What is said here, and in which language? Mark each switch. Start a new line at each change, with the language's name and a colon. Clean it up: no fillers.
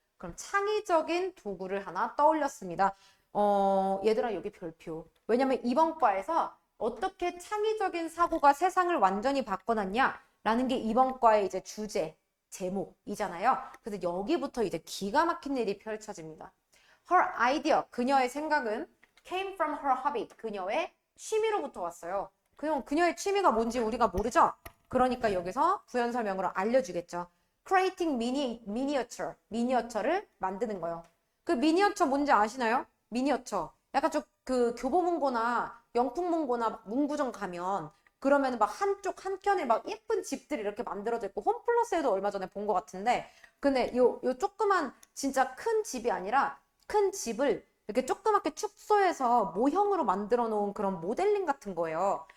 Korean: 그럼 창의적인 도구를 하나 떠올렸습니다. 얘들아 여기 별표. 왜냐면 이번 과에서 어떻게 창의적인 사고가 세상을 완전히 바꿔놨냐 라는 게 이번 과의 이제 주제, 제목이잖아요. 그래서 여기부터 이제 기가 막힌 일이 펼쳐집니다.
English: Her idea,
Korean: 그녀의 생각은
English: came from her hobby,
Korean: 그녀의 취미로부터 왔어요. 그녀의 취미가 뭔지 우리가 모르죠? 그러니까 여기서 부연 설명으로 알려주겠죠. Creating miniature, 미니어처를 만드는 거예요. 그 미니어처 뭔지 아시나요? 미니어처. 약간 좀 그 교보문고나 영풍문고나 문구점 가면 그러면 막 한쪽 한켠에 막 예쁜 집들이 이렇게 만들어져 있고 홈플러스에도 얼마 전에 본 것 같은데 근데 요 조그만 진짜 큰 집이 아니라 큰 집을 이렇게 조그맣게 축소해서 모형으로 만들어 놓은 그런 모델링 같은 거예요.